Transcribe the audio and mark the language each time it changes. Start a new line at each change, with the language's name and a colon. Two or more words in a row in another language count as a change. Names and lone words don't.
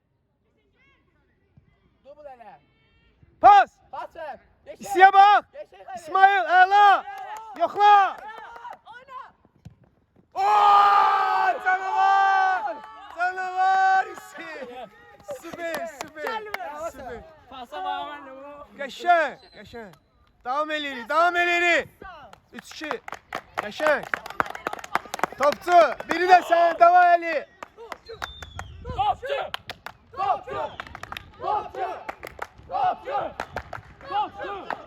Turkish: Dubul hele. Pas. Pas ver. İsiye bak. İsmail, Ela. Yoxla. Ooo! Canavar! Canavar isi! Süper, süper. Süper. Pasa bağlandı bu.
Azerbaijani: Qəşəng, qəşəng. Davam eləyirik, davam eləyirik. 3-2. Qəşəng. Topçu, biri də sənin, davam elə. Topçu! Topçu! Topçu! Topçu! Topçu!